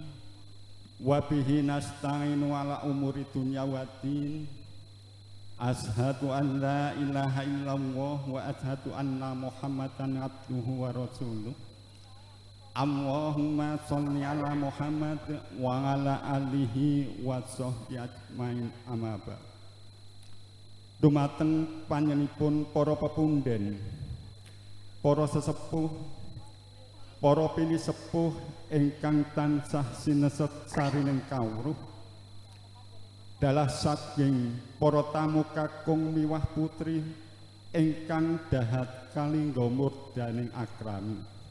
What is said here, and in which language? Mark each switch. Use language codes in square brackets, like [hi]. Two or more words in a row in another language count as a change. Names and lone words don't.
[ar] وبه نستعين على أمور الدنيا والدين. أشهد أن لا إله إلا الله وأشهد أن محمدا عبده ورسوله. اللهم صل على محمد وعلى آله وصحبه أجمعين أما بعد. [jv] Dumateng panjenenganipun para pepunden, para sesepuh, para pilih sepuh ingkang tansah sineset sarining kawruh, dalah saking para tamu kakung miwah putri ingkang dahat kalingga murdaning akrami.